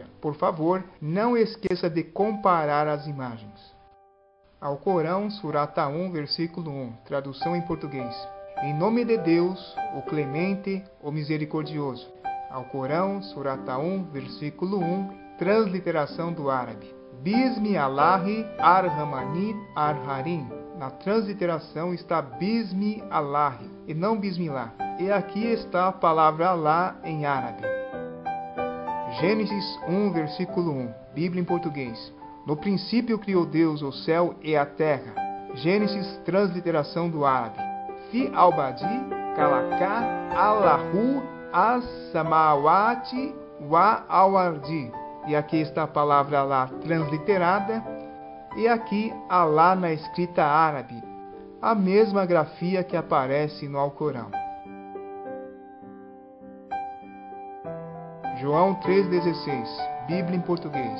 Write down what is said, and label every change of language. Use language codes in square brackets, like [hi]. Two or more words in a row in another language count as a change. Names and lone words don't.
[pt] Por favor, não esqueça de comparar as imagens. Alcorão, Surata 1, versículo 1, tradução em português. Em nome de Deus, o Clemente, o Misericordioso. Alcorão, Surata 1, versículo 1, transliteração do árabe. [ar] بسم الله الرحمن الرحيم. [pt] Na transliteração está [ar] بسم الله [pt] e não Bismillah. E aqui está a palavra Alá em árabe. Gênesis 1, versículo 1, Bíblia em português. No princípio criou Deus o céu e a terra. Gênesis, transliteração do árabe. [ar] في البدء خلق الله السماوات والأرض. [pt] E aqui está a palavra Alá transliterada. E aqui Alá na escrita árabe. A mesma grafia que aparece no Alcorão. João 3,16, Bíblia em português.